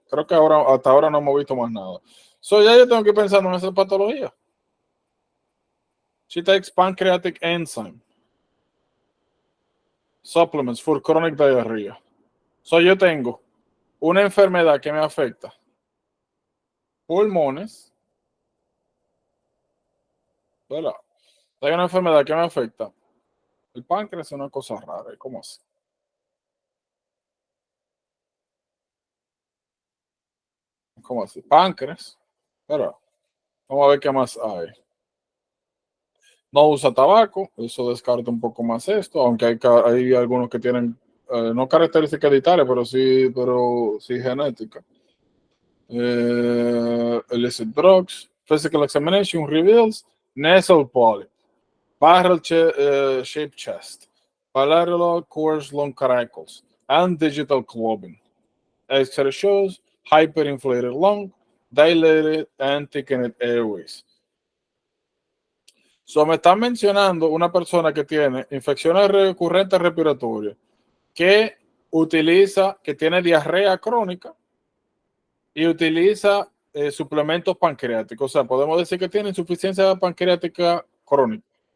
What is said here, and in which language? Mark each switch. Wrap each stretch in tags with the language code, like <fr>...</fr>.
<es>Creo que hasta ahora no hemos visto más nada. So, ya yo tengo que pensar en esa patología.</es> <en>She takes pancreatic enzyme supplements for chronic diarrhea.</en> <es>So, yo tengo una enfermedad que me afecta pulmones, ¿verdad? Hay una enfermedad que me afecta el páncreas, es una cosa rara. ¿Cómo así? ¿Cómo así? Páncreas, ¿verdad? Vamos a ver qué más hay. No usa tabaco, eso descarta un poco más esto, aunque hay algunos que tienen no características hereditarias, pero sí genética.</es> <en>Illicit drugs. Physical examination reveals nasal polyp, barrel shaped chest, bilateral coarse lung caracals, and digital clubbing. X-ray shows hyperinflated lung, dilated and thickened airways.</en> <es>So, me están mencionando una persona que tiene infecciones recurrentes respiratorias, que tiene diarrea crónica y utiliza suplementos pancreáticos. O sea, podemos decir que tiene insuficiencia pancreática crónica.</es>